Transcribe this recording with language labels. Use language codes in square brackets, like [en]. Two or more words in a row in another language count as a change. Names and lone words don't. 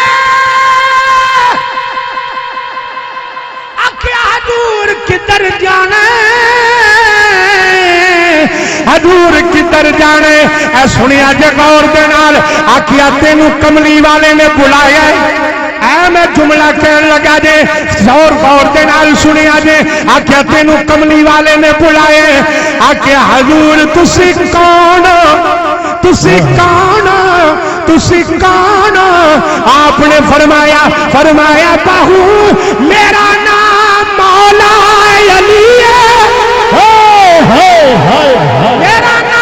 [pa] آکھیا حضور کدھر جانا حضور کدھر جانے اے سنیا جے غور دے نال آکھیا تینوں کملی والے نے بلایا اے میں جملہ کہن لگا جے زور غور دے نال سنیا جے آکھیا تینوں کملی والے نے بلائے آکھیا حضور تسی کون تسی کون تسی کون آپ نے فرمایا باہو میرا نام مولا علی ہے میرا